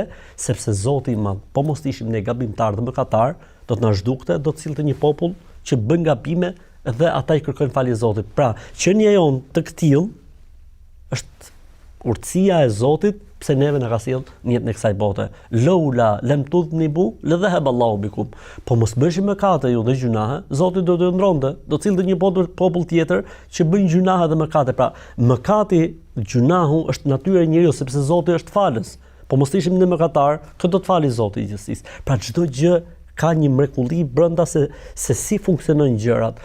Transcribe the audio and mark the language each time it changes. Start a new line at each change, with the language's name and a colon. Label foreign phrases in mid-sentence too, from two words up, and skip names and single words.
Albanian: Sepse Zoti i Madh, po mos ishim ne gabimtar dhe mëkatar, do të na zhdukte, do të sillte një popull që bën gabime dhe ata i kërkojnë falje Zotit. Pra, qenia jon të këtill është urtësia e Zotit, pse neve na ka sjell në jetën e kësaj bote.
Arabic: لولا لم تذنبوا لذهب الله بكم.
Albanian: Po mos bëshim mëkate ju dhe gjunahe, Zoti do të ndronte, do të cilëte një popull tjetër që bën gjunahe dhe mëkate. Pra, mëkati, gjunahu është natyra e njeriu sepse Zoti është falës. Po mos ishim ne mëkatar, kë do të fali Zoti i gjithësisë. Pra çdo gjë ka një mrekulli brenda se si funksionojnë gjërat.